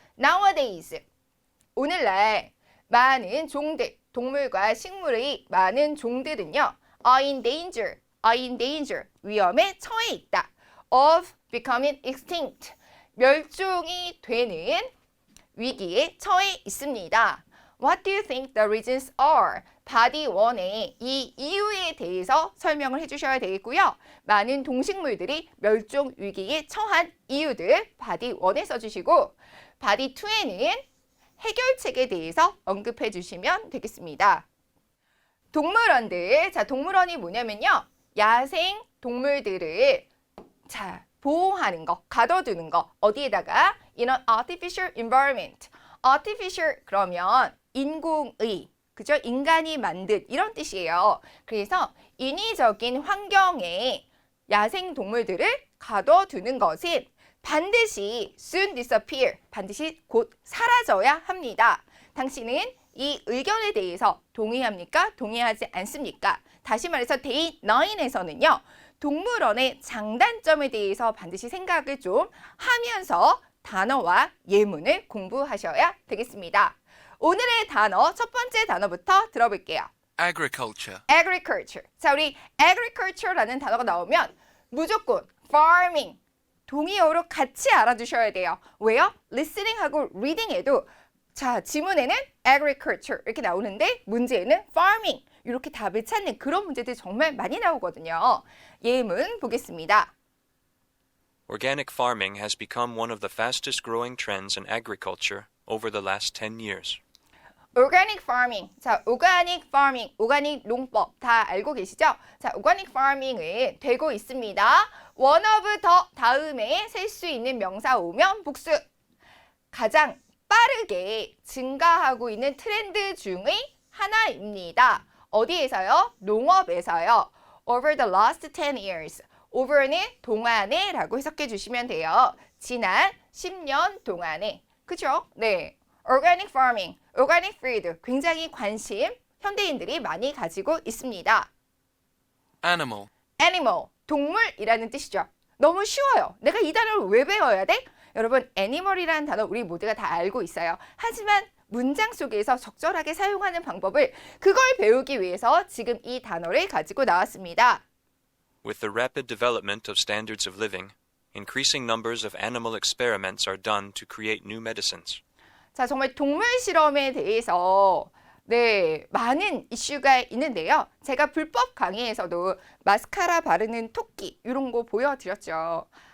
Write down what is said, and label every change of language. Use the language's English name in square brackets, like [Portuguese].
[Korean] Nowadays, 오늘날 많은 종들, 동물과 식물의 많은 종들은요, [English] are in danger, [Korean] 위험에 처해 있다. [English] of becoming extinct, [Korean] 멸종이 되는 위기에 처해 있습니다. [English] What do you think the reasons are? [Korean] 바디 1의 이 이유에 대해서 설명을 해주셔야 되겠고요. 많은 동식물들이 멸종 위기에 처한 이유들 바디 1에 써주시고, 바디 2에는 해결책에 대해서 언급해 주시면 되겠습니다. 동물원들, 자, 동물원이 뭐냐면요, 야생 동물들을 보호하는 거, 가둬두는 거. 어디에다가? [English] In an artificial environment. [Korean] artificial 그러면 인공의, 그죠? 인간이 만든 이런 뜻이에요. 그래서 인위적인 환경에 야생 동물들을 가둬두는 것은 반드시 [English] soon disappear, [Korean] 반드시 곧 사라져야 합니다. 당신은 이 의견에 대해서 동의합니까? 동의하지 않습니까? 다시 말해서 데이 9에서는요. 동물원의 장단점에 대해서 반드시 생각을 좀 하면서 단어와 예문을 공부하셔야 되겠습니다. 오늘의 단어, 첫 번째 단어부터 들어볼게요. [English] Agriculture. [Korean] Agriculture. 자, 우리 agriculture라는 단어가 나오면 무조건 farming, 동의어로 같이 알아두셔야 돼요. 왜요? listening하고 reading에도 자, 지문에는 agriculture 이렇게 나오는데 문제에는 farming 이렇게 답을 찾는 그런 문제들이 정말 많이 나오거든요. 예문 보겠습니다. [English] Organic farming has become one of the fastest growing trends in agriculture over the last 10 years. organic farming. [Korean] 자, organic farming, 오가닉 농법 다 알고 계시죠? 자, organic farming은 되고 있습니다. one of 더 다음에 셀 수 있는 명사 오면 복수. 가장 빠르게 증가하고 있는 트렌드 중의 하나입니다. 어디에서요? 농업에서요. [English] Over the last 10 years. [Korean] over는 동안에 라고 해석해 주시면 돼요. 지난 10년 동안에. 그죠? 네. organic farming, organic food 굉장히 관심 현대인들이 많이 가지고 있습니다. [English] animal, [Korean] animal, 동물이라는 뜻이죠. 너무 쉬워요. 내가 이 단어를 왜 배워야 돼? 여러분, animal이라는 단어 우리 모두가 다 알고 있어요. 하지만 문장 속에서 적절하게 사용하는 방법을 그걸 배우기 위해서 지금 이 단어를 가지고 나왔습니다. [English] With the rapid development of standards of living, increasing numbers of animal experiments are done to create new medicines. [Korean] 자, 정말 동물 실험에 대해서 네, 많은 이슈가 있는데요. 제가 불법 강의에서도 마스카라 바르는 토끼 이런 거 보여드렸죠.